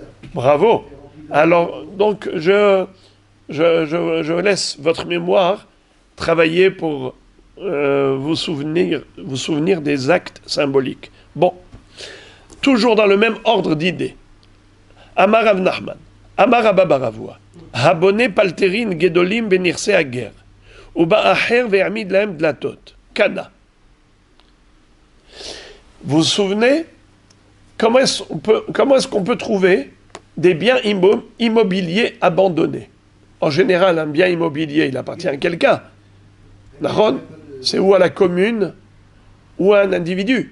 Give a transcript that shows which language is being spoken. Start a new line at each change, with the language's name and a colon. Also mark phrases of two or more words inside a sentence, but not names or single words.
French: Bravo. Alors, donc, je laisse votre mémoire travailler pour vous souvenir des actes symboliques. Bon, toujours dans le même ordre d'idées.
Hebrew: אמר רב נחמן, אמר אבא בר אבוה, הבונה פלטרין גדולים בנכסי הגר, ובא אחר והעמיד להם דלתות, קנה.
French: Vous vous souvenez, comment est-ce qu'on peut trouver des biens immobiliers abandonnés? En général, un bien immobilier, il appartient à quelqu'un. C'est ou à la commune ou à un individu.